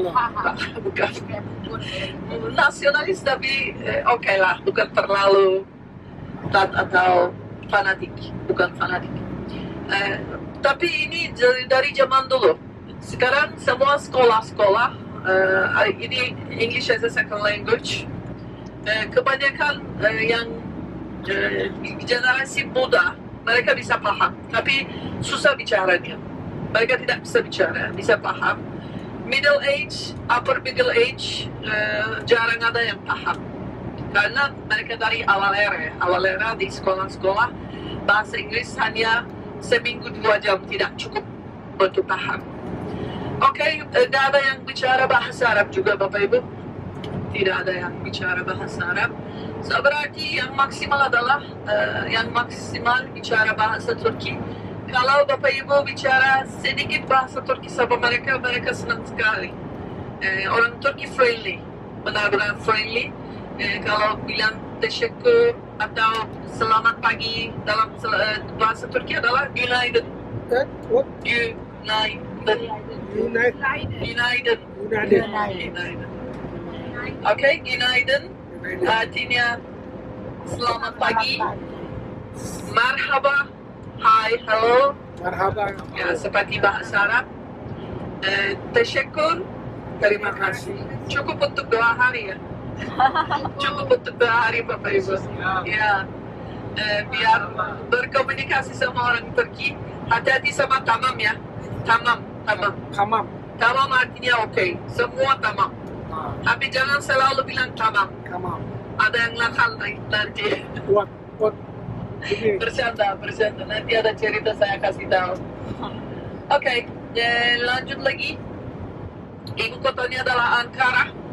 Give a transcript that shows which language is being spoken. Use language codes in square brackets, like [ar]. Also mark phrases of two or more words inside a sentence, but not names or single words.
[id] Bukan. Nasionalis tapi oke lah, bukan terlalu taat atau fanatik, bukan fanatik. Tapi ini dari zaman dulu. Sekarang semua sekolah-sekolah ini [en] English as a second language. [id] Kebanyakan yang generasi muda, mereka bisa paham, tapi susah bicaranya. Mereka tidak bisa bicara, bisa paham. [en] Middle age, upper middle age, [id] jarang ada yang paham. Karena mereka dari awal era di sekolah-sekolah bahasa Inggris hanya seminggu 2 jam, tidak cukup untuk paham. Oke, tidak ada yang bicara bahasa Arab juga Bapak Ibu. Tidak ada yang bicara bahasa Arab. So, berarti yang maksimal adalah bicara bahasa Turki. Kalau Bapak Ibu bicara sedikit bahasa Turki sama mereka senang sekali. Orang Turki friendly, benar-benar friendly. Kalau bilang teşekkür atau selamat pagi dalam bahasa Turki adalah günaydın. [en] What? [id] Günaydın. United. Günaydın. Oke, günaydın. Artinya selamat pagi. [en] Merhaba. Hi, hello. [id] Marhaba. Ya, seperti bahasa Arab. Teşekkür. Terima kasih. Cukup untuk 2 hari ya. Cukup untuk 2 hari Bapak Ibu. Ya. Biar berkomunikasi sama orang Turki. Hati-hati sama tamam ya. Tamam. Kamam. Tamam artinya oke. Semua tamam. Tapi jangan selalu bilang tamam. Kamam. Ada yang nakal nanti. What? Ini. Bercanda. Nanti ada cerita saya kasih tahu. Oke, lanjut lagi. Ibu kotanya adalah Ankara.